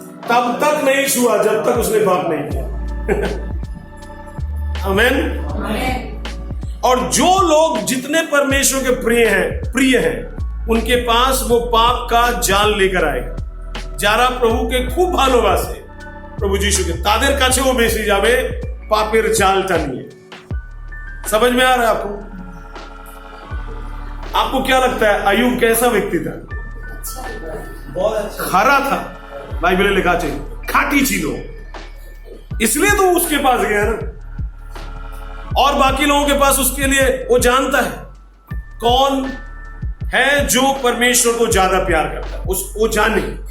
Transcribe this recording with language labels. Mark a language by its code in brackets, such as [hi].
[hi] तब तक नहीं छुआ जब तक उसने पाप नहीं किया। आमीन। और जो लोग जितने परमेश्वर के प्रिय हैं उनके पास वो पाप का जाल लेकर आएगा। [bn] যারা প্রভুকে খুব ভালোবাসে, প্রভু যিশুকে, তাদের কাছে ও বেশি যাবে পাপের জালটা নিয়ে। [hi] समझ में आ रहा है आपको? आपको क्या लगता है अय्यूब कैसा व्यक्ति था? बहुत अच्छा, खरा था, बाइबल में लिखा है, खाटी ছিল, इसलिए तो उसके पास गया ना। और बाकी लोगों के पास उसके लिए वो जानता है कौन है जो परमेश्वर को ज्यादा प्यार करता है, वो जाने।